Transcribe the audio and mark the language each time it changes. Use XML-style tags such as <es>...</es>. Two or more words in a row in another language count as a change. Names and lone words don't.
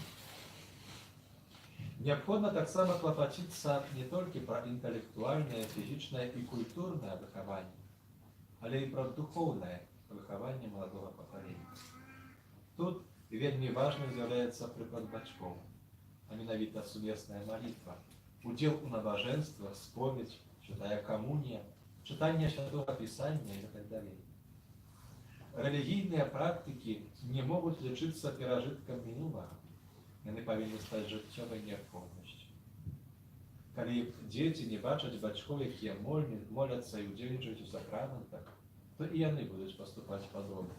<be>Неабходна таксама клапаціцца не толькі пра інтэлектуальнае, фізічнае і культурнае выхаванне, але і пра духоўнае выхаванне маладога пакалення. Тут вельмі важным з'яўляецца прыклад бацькоў, а менавіта сумесная малітва, удел у набоженствах, споведь,</be> <ru>святая коммуния, читание Святого Писания и так далее.</ru> <be>Релігійныя практыкі не могуць лічыцца перажыткам мінулага. Яны павінны стаць жыццёвай неабходнасцю. Калі дзеці не бачаць бацькоў, якія моляцца і ўдзельнічаюць у сакраментах, то і яны будуць паступаць падобна.</be>